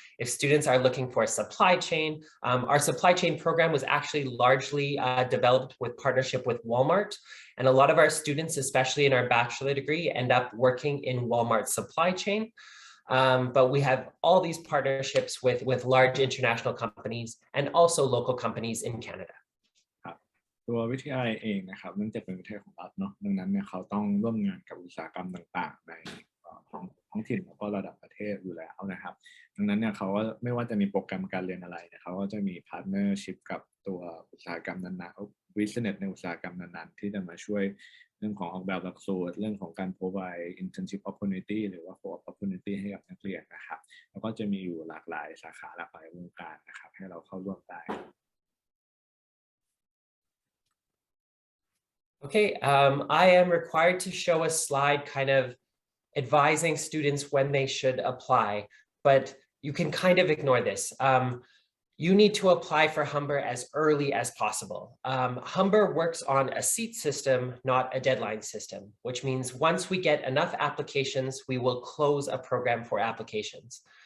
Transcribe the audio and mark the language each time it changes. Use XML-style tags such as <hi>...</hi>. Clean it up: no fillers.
<en>If students are looking for a supply chain, our supply chain program was actually largely developed with partnership with Walmart. And a lot of our students, especially in our bachelor degree, end up working in Walmart's supply chain. But we have all these partnerships with large international companies and also local companies in Canada.</en> <th>ตัววิทยาลัยเองนะครับเนื่องจากเป็นวิทยาลัยของรัฐเนาะดังนั้นเนี่ยเขาต้องร่วมงานกับอุตสาหกรรมต่างๆในท้องถิ่นแล้วก็ระดับประเทศอยู่แล้วนะครับดังนั้นเนี่ยเขาก็ไม่ว่าจะมีโปรแกรมการเรียนอะไรเนี่ยเขาก็จะมีพาร์ทเนอร์ชิพกับตัวอุตสาหกรรมนั้นๆวิสเนสในอุตสาหกรรมนั้นๆที่จะมาช่วยเรื่องของออกแบบหลักสูตรเรื่องของการ</th> <en>provide internship opportunity</en> <th>หรือว่า co opportunity ให้กับนักเรียนนะครับแล้วก็จะมีอยู่หลากหลายสาขาหลากหลายวงการนะครับให้เราเข้าร่วมได้</th> <en>Okay, I am required to show a slide kind of advising students when they should apply, but you can kind of ignore this. You need to apply for Humber as early as possible. Humber works on a seat system, not a deadline system, which means once we get enough applications, we will close a program for applications.</en>